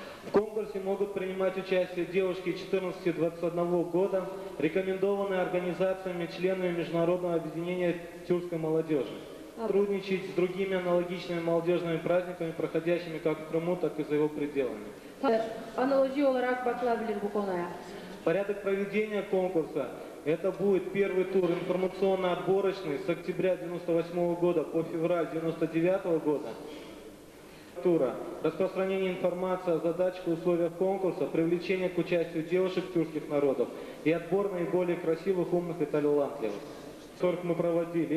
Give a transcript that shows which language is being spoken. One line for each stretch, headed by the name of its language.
Russian: В конкурсе могут принимать участие девушки 14-21 года, рекомендованные организациями, членами Международного объединения тюркской молодежи. Сотрудничать с другими аналогичными молодежными праздниками, проходящими как в Крыму, так и за его пределами.
Turkish: Analoji olarak bakılabilir bu konuya.
Russian: Порядок проведения конкурса – это будет первый тур информационно-отборочный с октября 1998 года по февраль 1999 года. Тура. Распространение информации о задачах и условиях конкурса, привлечение к участию девушек тюркских народов и отбор наиболее красивых, умных и талантливых. 40 мы проводили.